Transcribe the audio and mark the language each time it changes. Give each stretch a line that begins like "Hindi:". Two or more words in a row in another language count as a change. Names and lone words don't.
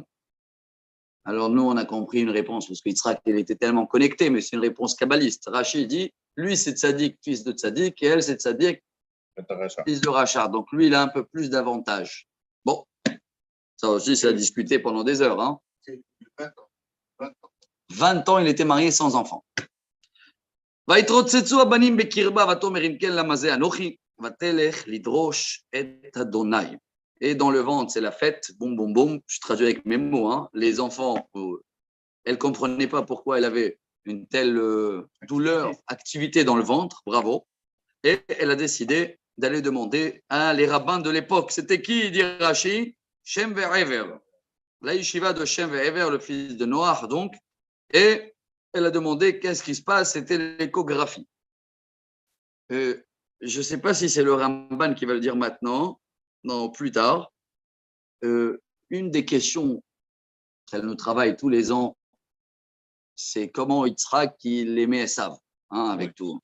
French: Alors, nous, on a compris une réponse, parce que Yitzhak, il était tellement connecté, mais c'est une réponse kabbaliste. Rashi dit, lui, c'est Tzadik, fils de Tzadik, et elle, c'est Tzadik, fils de Rachar. Donc, lui, il a un peu plus d'avantages. Bon, ça aussi, c'est à discuter pendant des heures. Hein. 20 ans, il était marié sans enfant.
Hebrew: ויתרוצצו הבנים בקרבה ותאמר אם כן למה זה אנוכי ותלך לדרוש את אדוני.
French: Et dans le ventre, c'est la fête, boum, boum, boum. Je traduis avec mes mots. Hein. Les enfants, elle ne comprenait pas pourquoi elle avait une telle douleur, activité dans le ventre, bravo. Et elle a décidé d'aller demander à les rabbins de l'époque. C'était qui, dit Rashi? Shem ve'ever. La yeshiva de Shem ve'ever, le fils de Noach, donc. Et elle a demandé qu'est-ce qui se passe, c'était l'échographie. Je ne sais pas si c'est le Ramban qui va le dire maintenant, non, plus tard. Une des questions qu'elle nous travaille tous les ans, c'est comment Yitzhak il aimait Esav, hein, avec tout.